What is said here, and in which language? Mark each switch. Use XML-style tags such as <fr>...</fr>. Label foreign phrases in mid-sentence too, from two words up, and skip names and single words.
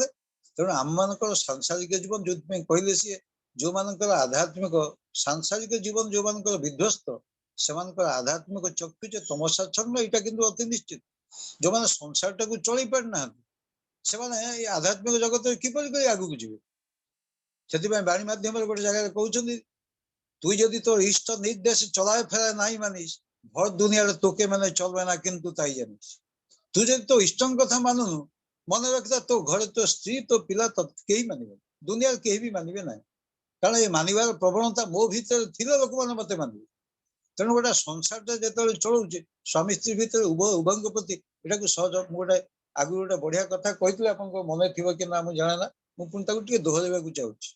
<or>ତେଣୁ ଆମମାନଙ୍କର ସାଂସାରିକ ଜୀବନ ଯୋଉଥିପାଇଁ କହିଲେ ସିଏ ଯୋଉମାନଙ୍କର ଆଧ୍ୟାତ୍ମିକ ସାଂସାରିକ ଜୀବନ ଯୋଉମାନଙ୍କର ବିଧ୍ୱସ୍ତ, ସେମାନଙ୍କର ଆଧ୍ୟାତ୍ମିକ ଚକ୍ଷୁ ଯେ ତମସାଚ୍ଛନ୍ନ ଏଇଟା କିନ୍ତୁ ଅତି ନିଶ୍ଚିତ। ଯୋଉମାନେ ସଂସାରଟାକୁ ଚଳେଇ ପାରିନାହାନ୍ତି ସେମାନେ ଏଇ ଆଧ୍ୟାତ୍ମିକ ଜଗତରେ କିପରି କରି ଆଗକୁ ଯିବେ। ସେଥିପାଇଁ ବାଣୀ ମାଧ୍ୟମରେ ଗୋଟେ ଜାଗାରେ କହୁଛନ୍ତି</or> <bn>তুই যদি তোর ইষ্ট নির্দেশ চলায় ফেরায় নাই মানিস, ভর দুনিয়ার তোকে মানে চলবে না কিন্তু তাই জানিস। তুই যদি তোর</bn> <or>ইষ্টଙ୍କ କଥା ମାନୁନୁ, ମନେ ରଖିଥା ତୋ ଘରେ ତୋ ସ୍ତ୍ରୀ ତୋ ପିଲା କେହି ମାନିବେ, ଦୁନିଆରେ କେହି ବି ମାନିବେ ନାହିଁ। କାରଣ ଏ ମାନିବାର ପ୍ରବଣତା ମୋ ଭିତରେ ଥିଲେ ଲୋକମାନେ ମତେ ମାନିବେ। ତେଣୁ ଗୋଟେ ସଂସାରଟା ଯେତେବେଳେ ଚଳୁଛି ସ୍ୱାମୀ ସ୍ତ୍ରୀ ଭିତରେ ଉଭୟଙ୍କ ପ୍ରତି ଏଟାକୁ ସହଜ। ମୁଁ ଗୋଟେ ଆଗରୁ ଗୋଟେ ବଢିଆ କଥା କହିଥିଲି, ଆପଣଙ୍କ ମନେ ଥିବ କି ନା ମୁଁ ଜାଣେ ନା, ମୁଁ ପୁଣି ତାକୁ ଟିକେ ଦୋହରାଇବାକୁ ଚାହୁଁଛି।</or>